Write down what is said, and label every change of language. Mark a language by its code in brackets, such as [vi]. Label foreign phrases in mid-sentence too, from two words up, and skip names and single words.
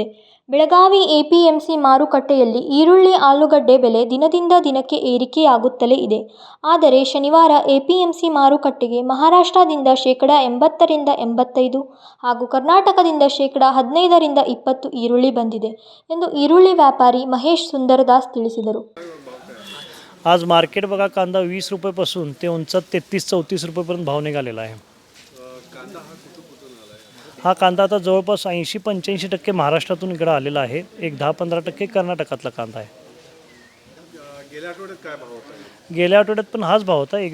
[kn] ಬೆಳಗಾವಿ APMC ಮಾರುಕಟ್ಟೆಯಲ್ಲಿ ಈರುಳ್ಳಿ, ಆಲೂಗಡ್ಡೆ ಬೆಲೆ ದಿನದಿಂದ ದಿನಕ್ಕೆ ಏರಿಕೆಯಾಗುತ್ತಲೇ ಇದೆ. ಆದರೆ ಶನಿವಾರ APMC ಮಾರುಕಟ್ಟೆಗೆ ಮಹಾರಾಷ್ಟ್ರದಿಂದ 80% 85% ಹಾಗೂ ಕರ್ನಾಟಕದಿಂದ 15% 20% ಈರುಳ್ಳಿ ಬಂದಿದೆ ಎಂದು ಈರುಳ್ಳಿ ವ್ಯಾಪಾರಿ ಮಹೇಶ್ ಸುಂದರದಾಸ್ ತಿಳಿಸಿದರು. [mr] आज मार्केट बघा, कांदा 20 रुपयापासून ते उंचात 33-34 रुपयेपर्यंत भाव निघालेला आहे. हा कांदा आता जवळपास 80-85% महाराष्ट्रातून इकडं आलेला आहे. एक 10-15% कर्नाटकातला कांदा आहे. गेल्या आठवड्यात पण हाच भाव होता.